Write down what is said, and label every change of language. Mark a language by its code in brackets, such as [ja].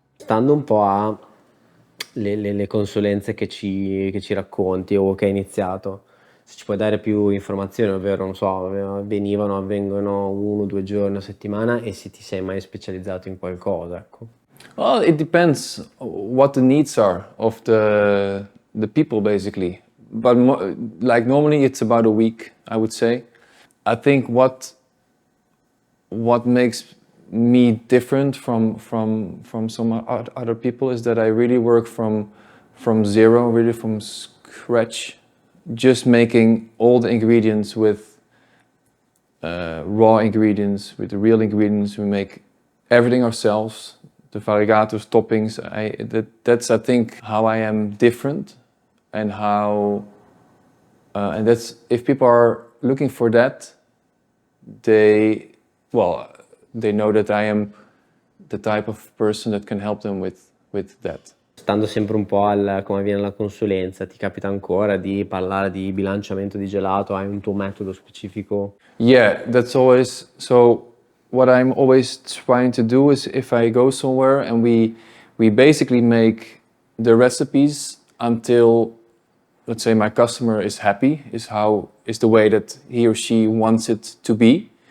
[it] Stando un po' a le consulenze che ci racconti o che hai iniziato, se ci puoi dare più informazioni, ovvero, non so, avvengono 1 o 2 giorni a settimana, e se ti sei mai specializzato in qualcosa, ecco. [en] Well, it depends what the needs are of the people, basically. But like normally it's about a week, I would say. I think what makes me different from some other people is that I really work from zero, really from scratch, just making all the ingredients with raw ingredients, with the real ingredients. We make everything ourselves, the variegators, toppings. That's I think how I am different, and how and that's, if people are looking for that, they know that I am the type of person that can help them with that. [it] Stando sempre un po' come avviene la consulenza, ti capita ancora di parlare di bilanciamento di gelato? Hai un tuo metodo specifico? [en] Yeah, that's always, so what I'm always trying to do is, if I go somewhere and we basically make the recipes until, let's say, my customer is happy, is the way that he or she wants it to be.